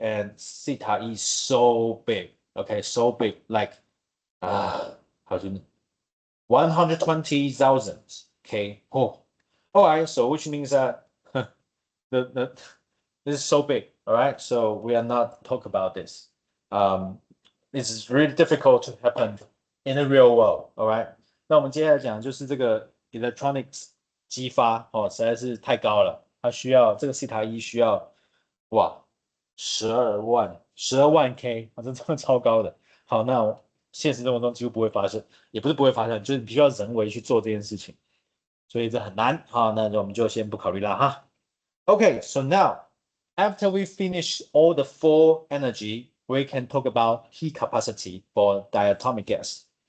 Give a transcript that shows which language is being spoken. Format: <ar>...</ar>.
<en>And theta is so big, okay? So big, like, how to 120,000, okay? Oh, all right, so which means that this is so big, all right? So we are not talk about this. This is really difficult to happen in the real world, all right?</en> <zh>那我们接下来讲就是这个 electronics 激发哦，实在是太高了，它需要这个西塔一需要哇12万 K 啊，这真的超高的。好，那现实生活中几乎不会发生，也不是不会发生，就是你必须要人为去做这件事情，所以这很难。好，那我们就先不考虑了哈。</zh> <en>Okay, so now after we finish all the four energy, we can talk about heat capacity for diatomic gas.</en>